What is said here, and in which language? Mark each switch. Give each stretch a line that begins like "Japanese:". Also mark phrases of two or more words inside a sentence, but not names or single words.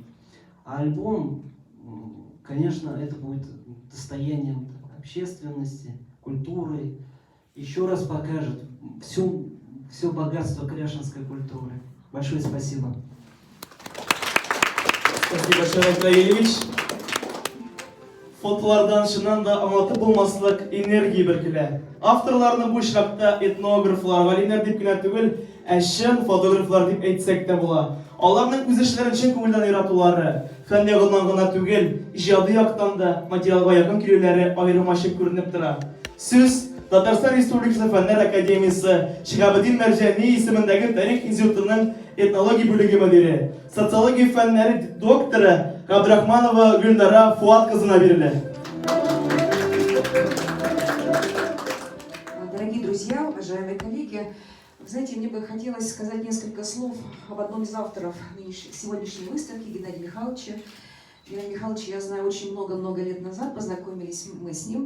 Russian: А альбом, конечно, это будет достоянием общественности, культуры. Еще раз покажет все богатство кряшинской культуры. Большое спасибо. Спасибо, Шарап Раилевич.
Tatar: Фотолардан шынан да аңлатып булмаслык энергия биркелә. Авторларны бу очракта этнографлар, галимнәр дип кенә түгел, ә чын фотографлар дип әйтсәк тә була. Аларның үз эшләрен чын күңелдән яратулары, фән ягыннан гына түгел, иҗади яктан да материалга якын килүләре аермачык күренеп тора. Сүз Татарстан Республикасы Фәннәр Академиясе Шиһабеддин Мәрҗани исемендәге Тарих институтының этнология бүлеге мөдире, социология фәннәре докторы Габдрахманова Гөлнара Фуат кызына бирелә.
Russian: Дорогие друзья, уважаемые коллеги, вы знаете, мне бы хотелось сказать несколько слов об одном из авторов сегодняшней выставки, Геннадия Михайловича. Геннадия Михайловича я знаю очень много-много лет назад, познакомились мы с ним.